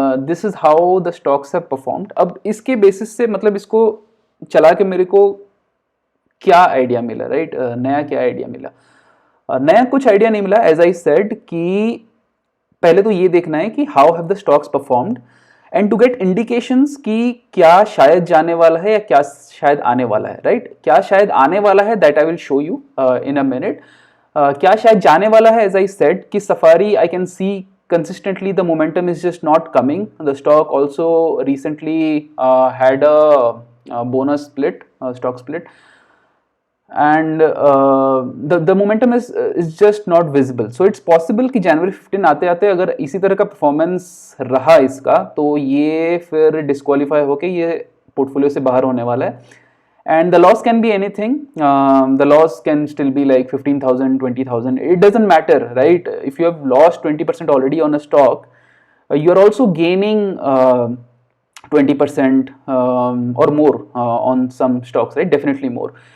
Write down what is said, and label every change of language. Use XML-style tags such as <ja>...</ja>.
<en>This is how the stocks have performed.</en> <hi>अब इसके basis से मतलब इसको चला के मेरे को क्या आइडिया मिला, राइट, नया क्या आइडिया मिला? नया कुछ आइडिया नहीं मिला. एज आई सेड कि पहले तो ये देखना है कि</hi> <en>how have the stocks performed, and to get indications</en> <hi>कि क्या शायद जाने वाला है या क्या शायद आने वाला है, राइट. क्या शायद आने वाला है,</hi> <en>That I will show you in a minute.</en> <hi>क्या शायद जाने वाला है,</hi> <en>As I said कि Safari I can see consistently the momentum is just not coming. The stock also recently had a bonus split, stock split, and the momentum is just not visible. So it's possible</en> <hi>कि January 15 आते आते अगर इसी तरह का performance रहा इसका, तो ये फिर डिस्क्वालीफाई होके ये पोर्टफोलियो से बाहर होने वाला है.</hi> <en>And the loss can be anything. The loss can still be like 15,000, 20,000. It doesn't matter, right? If you have lost 20% already on a stock, you are also gaining 20% or more on some stocks, right? Definitely more.</en>